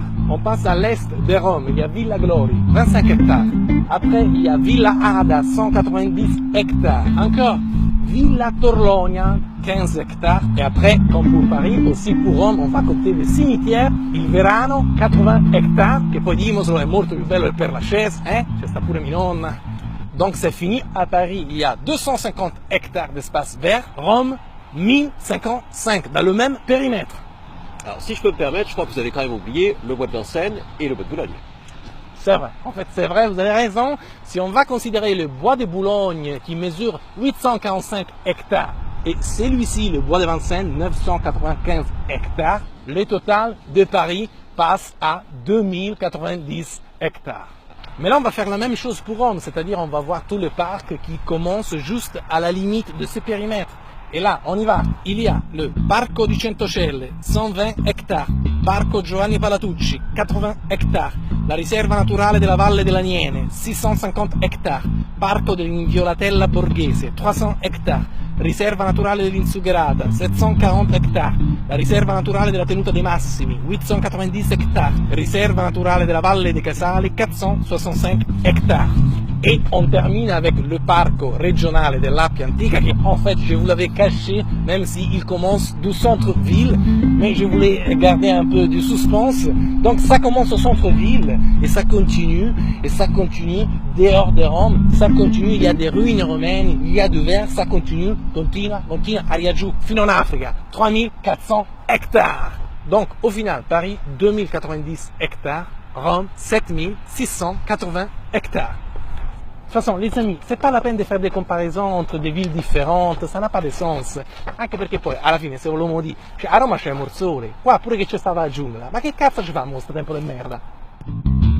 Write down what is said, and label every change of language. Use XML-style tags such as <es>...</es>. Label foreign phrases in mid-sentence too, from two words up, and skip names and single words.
<fr>On passe à l'est de Rome, il y a Villa Glori, 25 hectares. Après, il y a Villa Ada, 190 hectares. Encore, Villa Torlonia, 15 hectares. Et après, comme pour Paris, aussi pour Rome, on va compter le cimetière, il Verano, 80 hectares.</fr> <it>Che poi dimoslo, è molto più bello per</it> <fr>la chaise, hein?</fr> <it>C'è sta pure mia nonna.</it> <fr>Donc c'est fini, à Paris, il y a 250 hectares d'espace vert. Rome, 1055, dans le même périmètre. Alors si je peux me permettre, je crois que vous avez quand même oublié le bois de Vincennes et le bois de Boulogne. C'est vrai, en fait c'est vrai, vous avez raison. Si on va considérer le bois de Boulogne qui mesure 845 hectares et celui-ci, le bois de Vincennes, 995 hectares, le total de Paris passe à 2090 hectares. Mais là on va faire la même chose pour Rome, c'est-à-dire on va voir tout le parc qui commence juste à la limite de ce périmètre. Et là, on y va. Il y a le Parco di Centocelle, 120 hectares. Parco Giovanni Palatucci, 80 hectares. La riserva naturale della Valle dell'Aniene, 650 hectares. Parco dell'Inviolatella Borghese, 300 hectares. Riserva naturale dell'Insugherata, 740 hectares. La riserva naturale della Tenuta dei Massimi, 890 hectares. Riserva naturale della Valle dei Casali, 465 hectares. Et on termine avec le parc régional de l'Appia Antica qui en fait je vous l'avais caché même s'il commence du centre-ville mais je voulais garder un peu du suspense. Donc ça commence au centre-ville et ça continue dehors de Rome, ça continue, il y a des ruines romaines, il y a du vert, ça continue,</fr> <it>continua, arriva giù fino</it> <fr>en Afrique, 3400 hectares. Donc au final Paris 2090 hectares, Rome 7680 hectares. De toute façon, les amis, c'est pas la peine de faire des comparaisons entre des villes différentes, ça n'a pas de sens.</fr> <it>Anche perché poi, alla fine, se vogliamo dire, cioè, a Roma c'è il sole, qua pure che c'è stata la giungla, ma che cazzo ci fa mo sto tempo di merda?</it>